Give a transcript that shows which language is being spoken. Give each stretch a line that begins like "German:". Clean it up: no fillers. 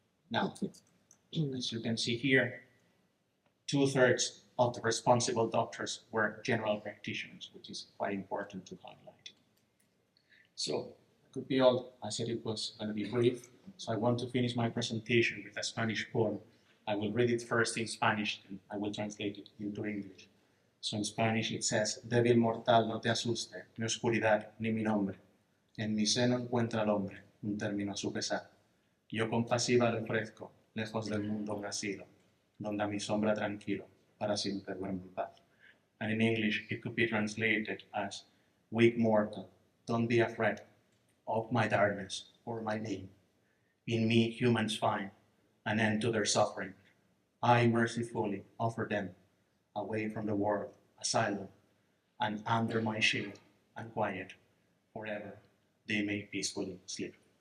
English: Now, as you can see here, 2/3 of the responsible doctors were general practitioners, which is quite important to highlight. So, it could be all. I said it was going to be brief, so I want to finish my presentation with a Spanish poem. I will read it first in Spanish, and I will translate it into English. So in Spanish it says:
Spanish: Débil mortal, no te asuste, mi oscuridad ni mi nombre. En mi seno encuentra el hombre un término a su pesar. Yo compasiva le ofrezco, lejos del mundo un asilo, donde a mi sombra tranquilo, para siempre duermo en paz.
English: And in English it could be translated as: Weak mortal, don't be afraid of my darkness or my name. In me humans find an end to their suffering. I mercifully offer them, away from the world, asylum, and under my shield and quiet, forever they may peacefully sleep.